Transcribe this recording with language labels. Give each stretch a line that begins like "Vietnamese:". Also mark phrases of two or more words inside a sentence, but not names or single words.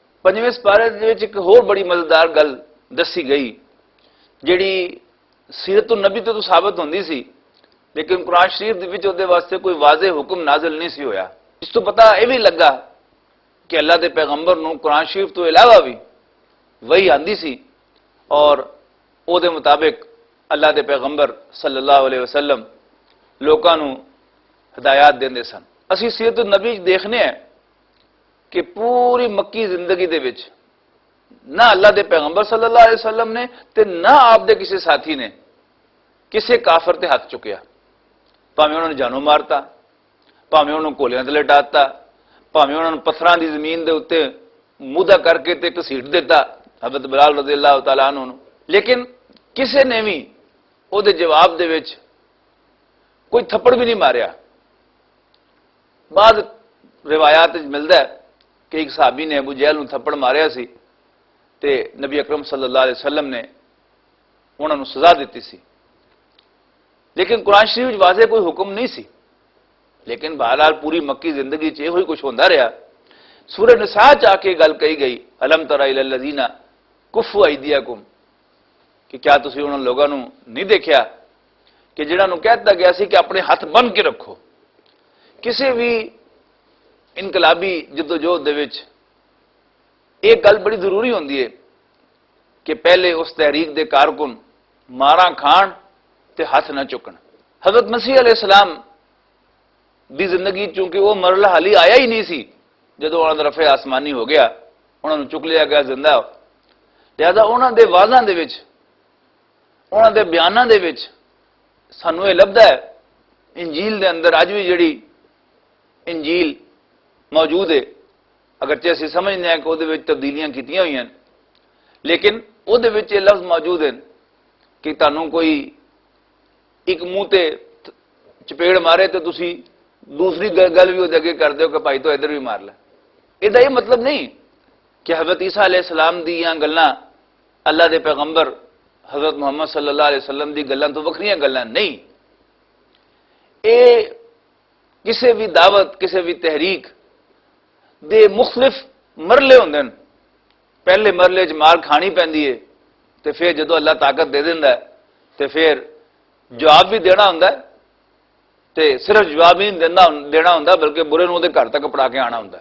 Punjabi: 5ویں سپارے دے وچ ایک ہور بڑی مزیدار گل دسی گئی جیڑی سیرت النبی تو ثابت ہوندی سی لیکن قرآن شریف دے وچ دے واسطے کوئی واضح حکم نازل نہیں سی ہویا۔ اس تو پتہ یہ بھی لگا کہ اللہ دے پیغمبر نوں قرآن شریف تو علاوہ بھی وہی آندی سی اور او دے مطابق اللہ دے پیغمبر
Arabic: صلی اللہ علیہ وسلم
Punjabi: لوکاں نوں ہدایات دیندے سن۔ اسی سیرت النبی دیکھنے ہیں کہ پوری مکی زندگی دے وچ نہ اللہ دے پیغمبر
Arabic: صلی اللہ علیہ وسلم
Punjabi: نے تے نہ آپ دے کسی ساتھی نے کسے کافر تے ہاتھ چکیا، پاویں انہوں نے جانوں مارتا، پاویں انہوں کولیاں تے لٹاتا، پاویں انہوں نے پتھراں دی زمین دے اوتے مودا کر کے تے گھسیٹ دیتا حضرت بلال
Arabic: رضی اللہ تعالیٰ عنہ
Punjabi: نوں، لیکن کسے نے بھی او دے جواب دے وچ کوئی تھپڑ بھی نہیں ماریا۔ بعض روایات وچ ملدا ہے کہ ایک صحابی نے ابو جہل نوں تھپڑ ماریا سی تے نبی اکرم
Arabic: صلی اللہ علیہ وسلم
Punjabi: نے انہوں نے سزا دیتی سی، لیکن قرآن شریف وچ واضح کوئی حکم نہیں سی، لیکن بہرحال پوری مکی زندگی چ یہ کچھ ہوندا رہا۔ سورہ نساء چ آ کے گل کہی گئی
Arabic: الم تر الی الذین کفوا ایدیکم،
Punjabi: کہ کیا تسی انہاں لوگاں نوں نہیں دیکھیا کہ جنہاں نوں کہتا گیا سی کہ اپنے ہاتھ بن کے رکھو۔ کسی بھی انقلابی جدوجہد دے وچ ایک گل بڑی ضروری ہوندی ہے کہ پہلے اس تحریک دے کارکن ماراں کھان تے ہاتھ نہ چکن۔ حضرت مسیح
Arabic: علیہ السلام
Punjabi: دی زندگی چونکہ وہ مرحلہ حالی آیا ہی نہیں سی جدو انہاں دا رفع آسمانی ہو گیا، انہاں نوں چک لیا گیا زندہ، لہذا انہاں دے واضحاں دے وچ انہاں دے بیاناں دے وچ سانوں یہ لبدا ہے انجیل دے اندر اج بھی جڑی انجیل موجود ہے، اگرچہ اسی سمجھنے ہیں کہ وہ تبدیلیاں کیتیاں ہوئی ہیں، لیکن وہ یہ لفظ موجود ہیں کہ تانوں کوئی ایک منہ تے چپیڑ مارے تو تسی دوسری گل بھی وہ اگے کر دیو کہ بھائی تو ادھر بھی مار لے۔ یہ مطلب نہیں کہ حضرت عیسیٰ
Arabic: علیہ السلام
Punjabi: دی گلاں اللہ دے پیغمبر حضرت محمد
Arabic: صلی اللہ علیہ وسلم
Punjabi: دی گلاں تو وکھریاں گلاں نہیں، اے کسی بھی دعوت کسی بھی تحریک دے مختلف مرلے ہوندے ہیں۔ پہلے مرلے چ مار کھانی پیندی ہے تے پھر جدو اللہ طاقت دے دیندا ہے تے پھر جواب بھی دینا ہوندا ہے، تے صرف جواب ہی نہیں دینا ہوندا بلکہ برے نوں دے گھر تک پڑا کے آنا ہوندا ہے۔